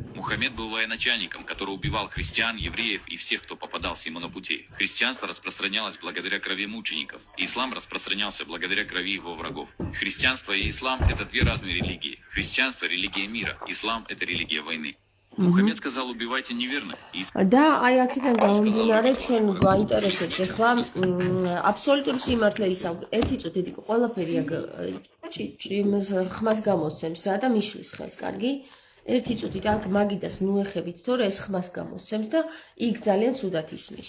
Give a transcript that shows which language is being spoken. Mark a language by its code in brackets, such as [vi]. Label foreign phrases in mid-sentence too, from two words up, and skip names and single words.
[ru] Мухаммед был военачальником, который убивал христиан, евреев и всех, кто попадался ему на пути. Христианство распространялось благодаря крови мучеников. Ислам распространялся благодаря крови его врагов. Христианство и ислам – это две разные религии. Христианство – религия мира, ислам – это религия войны. Мухаммед сказал, убивайте неверных. [ka] და აი აქედან გამომდინარე ჩვენ გვაინტერესებს ახლა აბსოლუტური სიმართლე ისაუბრეთ. ერთი წუთი დიკო ყველაფერი აქ ხმას გამოსცემს რა და მიშლის ხელს, კარგი? ერთი წუთით აქ მაგიდას ნუეხებით, თორე ეს ხმას გამოსცემს და იქ ძალიან ცუდად ისმის.